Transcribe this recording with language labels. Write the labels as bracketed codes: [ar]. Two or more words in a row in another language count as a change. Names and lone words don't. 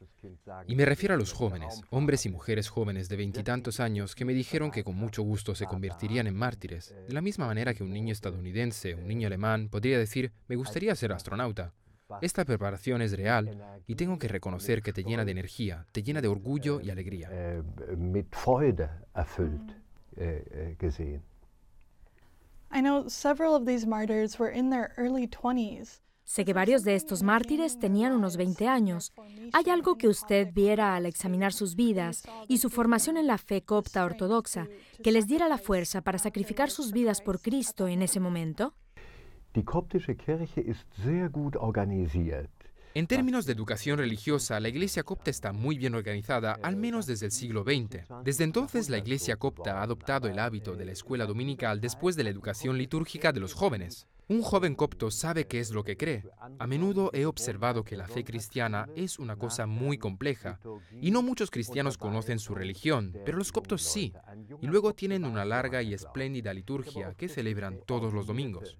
[es] Y me refiero a los jóvenes, hombres y mujeres jóvenes de 20 y tantos años que me dijeron que con mucho gusto se convertirían en mártires, de la misma manera que un niño estadounidense, un niño alemán podría decir, me gustaría ser astronauta. Esta preparación es real y tengo que reconocer que te llena de energía, te llena de orgullo y alegría. [de] Mit Freude erfüllt gesehen. [en] I know several of these martyrs were in their early 20s. [es] Sé que varios de estos mártires tenían unos 20 años. ¿Hay algo que usted viera al examinar sus vidas y su formación en la fe copta ortodoxa que les diera la fuerza para sacrificar sus vidas por Cristo en ese momento? [de] Die koptische Kirche ist sehr gut organisiert. [es] En términos de educación religiosa, la Iglesia copta está muy bien organizada, al menos desde el siglo XX. Desde entonces, la Iglesia copta ha adoptado el hábito de la escuela dominical después de la educación litúrgica de los jóvenes. Un joven copto sabe qué es lo que cree. A menudo he observado que la fe cristiana es una cosa muy compleja, y no muchos cristianos conocen su religión, pero los coptos sí, y luego tienen una larga y espléndida liturgia que celebran todos los domingos.